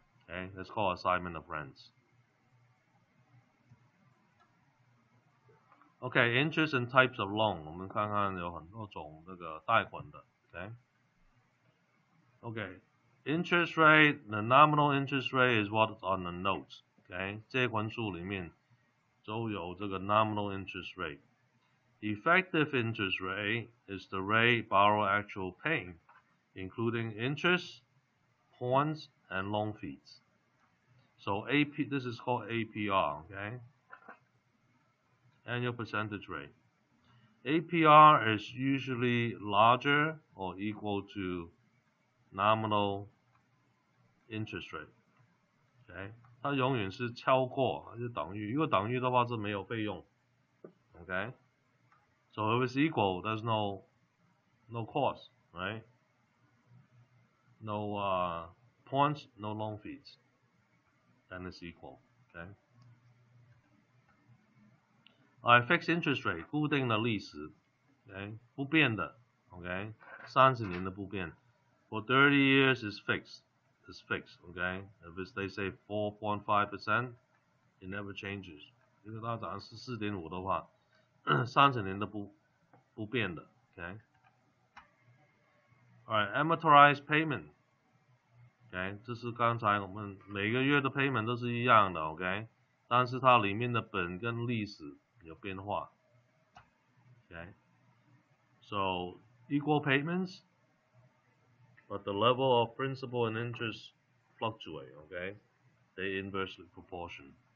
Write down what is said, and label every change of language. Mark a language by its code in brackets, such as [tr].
[en] Okay, that's called assignment of rents. Okay, interest and types of loan. [zh] 我们看看有很多种这个贷款的 [en] Okay, interest rate, the nominal interest rate is what's on the notes. [zh] Okay, 借款书里面都有这个 nominal interest rate. [en] Effective interest rate is the rate borrower actual paying, including interest, points, and loan fees. So this is called APR, okay? Annual percentage rate. APR is usually larger or equal to nominal interest rate. [zh] Okay， 它永远是超过还是等于？如果等于的话是没有费用。 [en] Okay， so if it's equal, there's no cost, right? No points, no loan fees. Then it's equal. Okay. [zh] Fixed interest rate 固定的利息 ，okay， 不变的 ，okay， 30年的不变。 [en] For 30 years is fixed, okay. If it's, they say 4.5%, it never changes. [zh] 如果它涨14.5的话，30年的不变的 ，okay. [en] Alright, amortized payment. OK， [zh] 这是刚才我们每个月的 payment 都是一样的 ，OK， 但是它里面的本跟利息有变化 [en] ，OK，so equal payments, but the level of principal and interest fluctuate, OK, they inversely proportion.